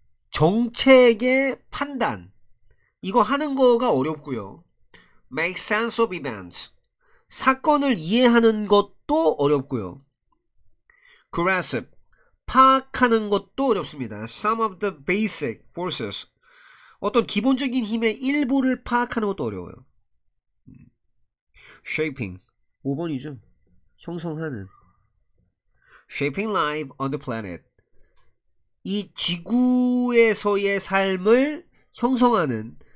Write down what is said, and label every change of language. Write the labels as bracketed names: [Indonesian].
[Korean] 정책의 판단. 이거 하는 거가 어렵고요. [English] Make sense of events. [Korean] 사건을 이해하는 것도 어렵고요. [English] Grasp. [Korean] 파악하는 것도 어렵습니다. [English] Some of the basic forces. [Korean] 어떤 기본적인 힘의 일부를 파악하는 것도 어려워요. [English] Shaping. 5번이죠. 형성하는. Shaping life on the planet. [Korean] 이 지구에서의 삶을 형성하는.